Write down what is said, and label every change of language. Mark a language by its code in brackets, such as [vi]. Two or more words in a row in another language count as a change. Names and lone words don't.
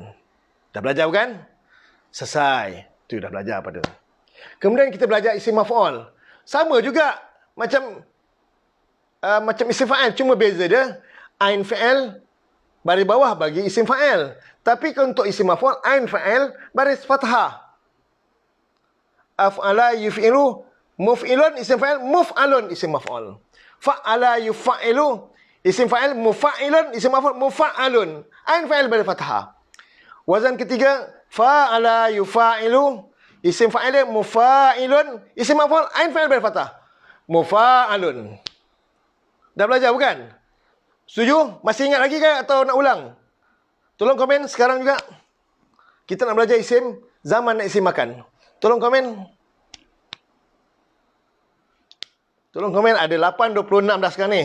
[ms] Dah belajar bukan? Selesai. Tu dah belajar apa tu. Kemudian kita belajar [ar] اسم مفعول. [ms] Sama juga macam [ar] اسم فاعل, [ms] cuma beza dia [ar] عين فعل [ms] baris bawah bagi [ar] اسم فاعل. [ms] Tapi untuk [ar] اسم مفعول, عين فعل [ms] baris fathah. [ar] أفعل يفعل مفعل اسم فاعل، مفعل اسم مفعول. فاعل يفاعل اسم فاعل، مفاعل اسم مفعول، مفاعل. عين فعل بالفتحة. [ms] Wazan ketiga, [ar] فاعل يفاعل اسم فاعل، مفاعل اسم مفعول، عين فعل بالفتحة. Mufa'alun. [ms] Dah belajar bukan? Setuju? Masih ingat lagi ke atau nak ulang? Tolong komen sekarang juga. Kita nak belajar [ar] اسم زمان [ms] nak [ar] اسم مكان. [ms] Tolong komen. Tolong komen, ada 8.26 dah sekarang ni.